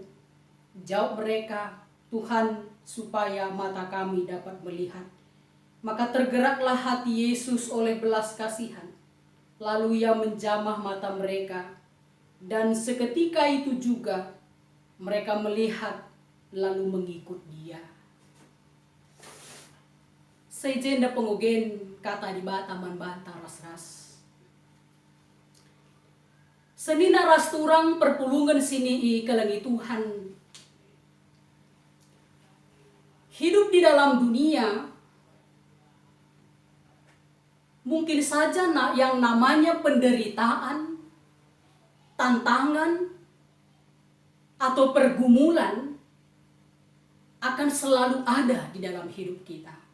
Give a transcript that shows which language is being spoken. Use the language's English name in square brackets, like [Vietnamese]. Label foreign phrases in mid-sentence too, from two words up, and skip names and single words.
[Indonesian] Jawab mereka, "Tuhan, supaya mata kami dapat melihat." Maka tergeraklah hati Yesus oleh belas kasihan. Lalu ia menjamah mata mereka, dan seketika itu juga mereka melihat lalu mengikut dia. [Batak Karo] Sejenda pengogen kata di bata man banta ras-ras. Senina ras turang perpulungan sini i kelengi Tuhan. [Indonesian] Hidup di dalam dunia mungkin saja yang namanya penderitaan, tantangan, atau pergumulan akan selalu ada di dalam hidup kita.